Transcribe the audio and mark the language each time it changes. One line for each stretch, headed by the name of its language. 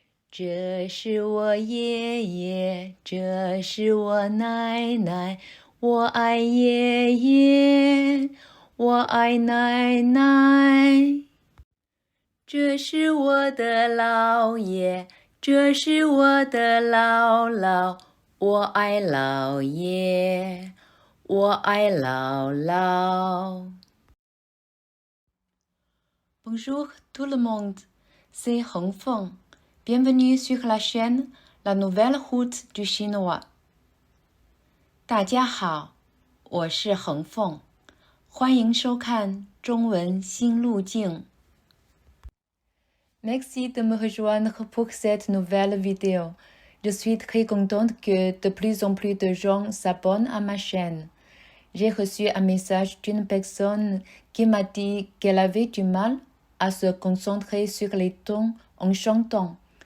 Chinese: 这是我爷爷，这是我奶奶，我爱爷爷，我爱奶奶。这是我的姥爷，这是我的姥姥，我爱姥爷，我爱姥姥。
French: Bonjour tout le monde, c'est Hong Feng. Bienvenue sur la chaîne La Nouvelle Route du Chinois.
Chinese: 大家好，我是恒凤，欢迎收看中文新路径。
French: Merci de me rejoindre pour cette nouvelle vidéo. Je suis très contente que de plus en plus de gens s'abonnent à ma chaîne. J'ai reçu un message d'une personne qui m'a dit qu'elle avait du mal à se concentrer sur les tons en chantant.